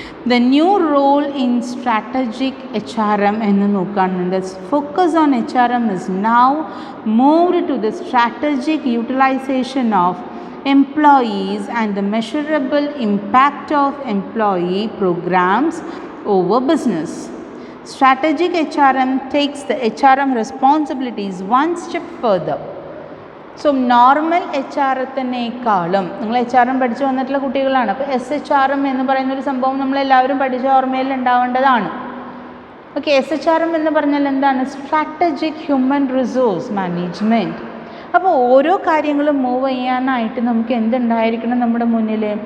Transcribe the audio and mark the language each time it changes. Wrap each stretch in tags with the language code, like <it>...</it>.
<en>the new role in strategic HRM</en> <ml>എന്ന് നോക്കുകയാണെങ്കിൽ</ml> <en>Focus on HRM is now moved to the strategic utilization of employees and the measurable impact of employee programs over business. Strategic HRM takes the HRM responsibilities one step further.</en> <ml>So normal HRMനേക്കാളും നിങ്ങൾ HRM പഠിച്ചു വന്നിട്ടുള്ള കുട്ടികളാണ്. അപ്പോൾ SHRM എന്ന് പറയുന്നൊരു സംഭവം നമ്മളെല്ലാവരും പഠിച്ച ഓർമ്മയിൽ ഉണ്ടാവേണ്ടതാണ്. ഓക്കെ, SHRM എന്ന് പറഞ്ഞാൽ എന്താണ്? Strategic human resource management. അപ്പോൾ ഓരോ കാര്യങ്ങളും മൂവ് ചെയ്യാനായിട്ട് നമുക്ക് എന്തുണ്ടായിരിക്കണം നമ്മുടെ മുന്നിൽ?</ml>